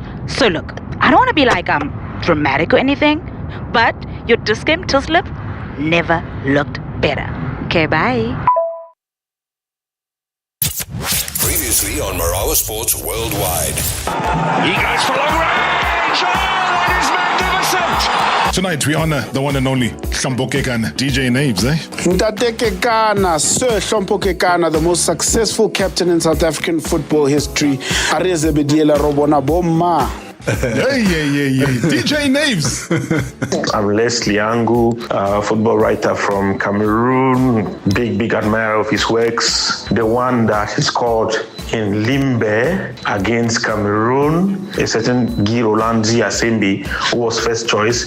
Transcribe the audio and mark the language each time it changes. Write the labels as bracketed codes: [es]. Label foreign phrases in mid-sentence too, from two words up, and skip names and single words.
[en] So look, I don't want to be like dramatic or anything, but your Discount till slip never looked better. Okay, bye. Previously on Marawa Sports Worldwide. He goes for long range. Oh, that is magnificent. Tonight we honor the one and only Hlompho Kekana, DJ Naves, Ntate Kekana, Sir Hlompho Kekana, the most successful captain in South African football history. [st] Areze bediela robona bomma. [en] Hey. DJ Naves. I'm Leslie Angu, football writer from Cameroon. Big admirer of his works. The one that he scored in Limbe against Cameroon, a certain Guy Rolandzi Asembi, who was first choice.